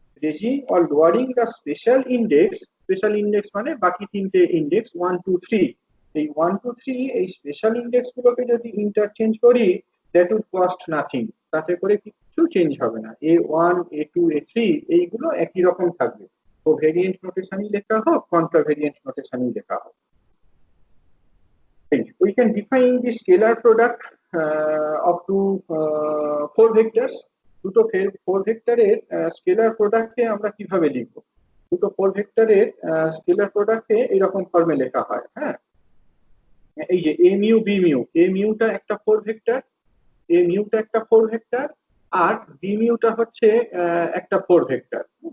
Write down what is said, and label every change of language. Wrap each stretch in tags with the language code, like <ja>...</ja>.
<bn>Raising or lowering the special index মানে বাকি তিনটে ইন্ডেক্স 1 2 3, এই 1 2 3 এই স্পেশাল ইন্ডেক্স গুলোকে যদি ইন্টারচেঞ্জ করি</bn> <en>that would cost nothing,</en> <bn>তাতে করে কিছু চেঞ্জ হবে না। A1 A2 A3 এইগুলো একই রকম থাকবে, তো ভেরিয়েন্ট নোটেশনই লেখা হোক কন্ট্রাভেরিয়েন্ট নোটেশনই লেখা হোক।</bn> <en>We can define the scalar product of two four vectors.</en> <bn>দুটো ফোর ভেক্টরের স্কেলার প্রোডাক্টকে আমরা কিভাবে লিখবো? দুটো ফোর ভেক্টরের স্কেলার প্রোডাক্টকে এরকম ফর্মে লেখা হয়। হ্যাঁ, এই যে এ মিউ বি মিউ, এ মিউটা একটা ফোর ভেক্টর, এ মিউটা একটা ফোর ভেক্টর, আর বি মিউটা হচ্ছে একটা ফোর ভেক্টর।</bn>